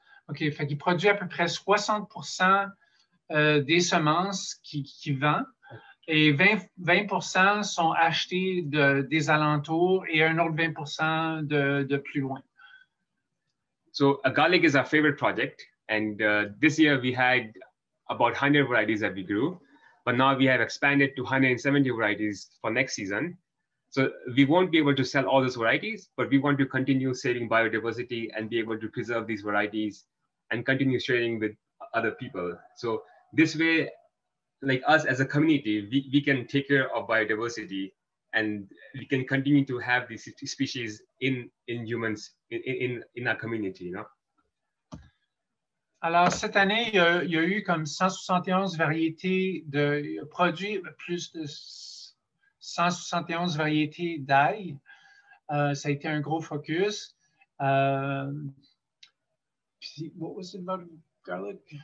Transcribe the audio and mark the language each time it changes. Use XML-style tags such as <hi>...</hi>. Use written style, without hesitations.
<fr>OK, fait qu'il produit à peu près 60% des semences qu'il vend et 20% sont achetés des alentours et un autre 20% de plus loin.</fr> <en>So garlic is our favorite project. And this year we had about 100 varieties that we grew, but now we have expanded to 170 varieties for next season. So we won't be able to sell all those varieties, but we want to continue saving biodiversity and be able to preserve these varieties and continue sharing with other people. So this way, like us as a community, we can take care of biodiversity and we can continue to have these species in humans, in our community, you know?</en> <fr>Alors, cette année, il y a eu comme 171 variétés produits, plus de 171 variétés d'ail. Ça a été un gros focus.</fr> <en>What was it about garlic?</en>